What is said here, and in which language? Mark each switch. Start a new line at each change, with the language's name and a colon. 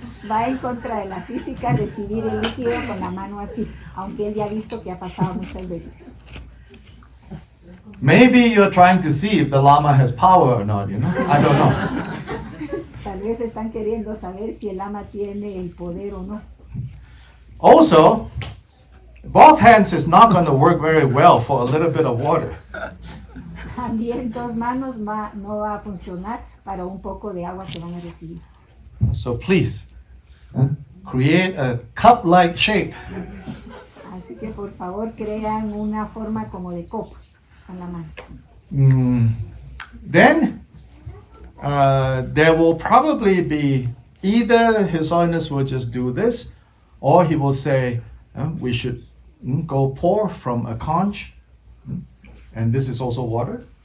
Spanish: Va en contra de la física recibir el líquido con la mano así, aunque él ya ha visto que ha pasado muchas veces.
English: Maybe you're trying to see if the Lama has power or not, I don't know.
Spanish: Tal vez están queriendo saber si el Lama tiene el poder o no.
English: Also, both hands is not going to work very well for a little bit of water.
Spanish: También dos manos no va a funcionar para un poco de agua que van a recibir.
English: So please, create a cup-like shape.
Spanish: Así que por favor crean una forma como de copa con la mano.
English: Then there will probably be either His Holiness will just do this, or he will say we should go pour from a conch, and this is also water.